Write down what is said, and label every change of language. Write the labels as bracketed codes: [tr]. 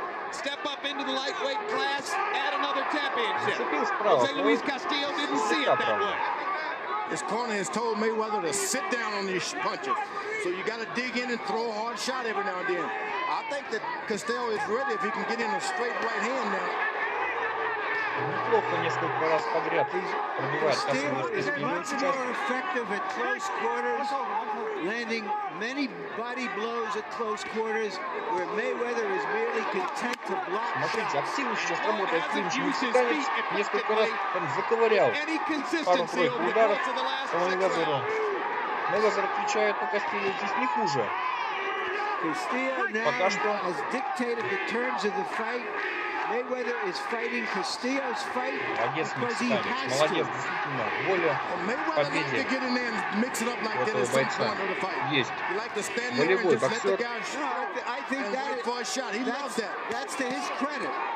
[en] Step up into the lightweight class, add another championship. Jose Luis Castillo didn't see it that way. His corner has told Mayweather to sit down on these punches. So you got to dig in and throw a hard shot every now and then. I think that Castillo is ready if he can get in a straight right hand now. [ru] Неплохо несколько раз подряд пробивает [en] Castillo is much more effective at close quarters, landing many body blows at close quarters, where Mayweather is merely content to block shots. [ru] Смотрите, активно сейчас работает клинч. Мексиканец несколько раз там заковырял пару-тройку ударов по Мейвезеру. Мейвезер отвечает, но Кастильо здесь не хуже. Пока что. [en] Has dictated the terms of the fight. Mayweather is fighting Castillo's fight because he has to. [ru] Молодец, действительно, воля победе этого бойца есть. Волевой боксер. [en] I think that's to his credit.